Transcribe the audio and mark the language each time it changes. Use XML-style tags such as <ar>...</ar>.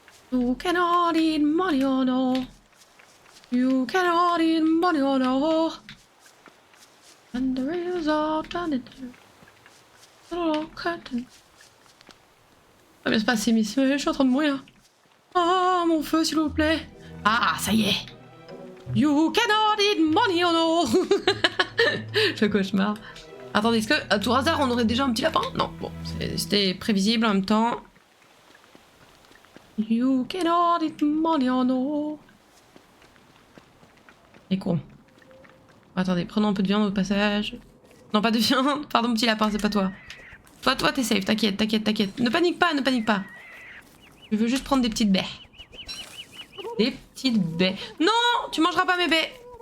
<en>You cannot eat money or no. You cannot eat money or no. And the rails are done it. Oh, cotton.</en> <fr>Ça va bien se passer, messieurs. Je suis en train de mourir. Oh, mon feu, s'il vous plaît. Ah, ça y est.</fr> <en>You cannot eat money or no.</en> <fr>Le cauchemar. Attendez, est-ce que, à tout hasard, on aurait déjà un petit lapin? Non, bon, c'était prévisible en même temps.</fr> <en>You cannot eat money or no.</en> <fr>Et con. Attendez, prenons un peu de viande au passage. Non, pas de viande. Pardon, petit lapin, c'est pas toi. Toi, t'es safe. T'inquiète. Ne panique pas. Je veux juste prendre des petites baies. Des petites baies. Non, tu mangeras pas mes baies.</fr>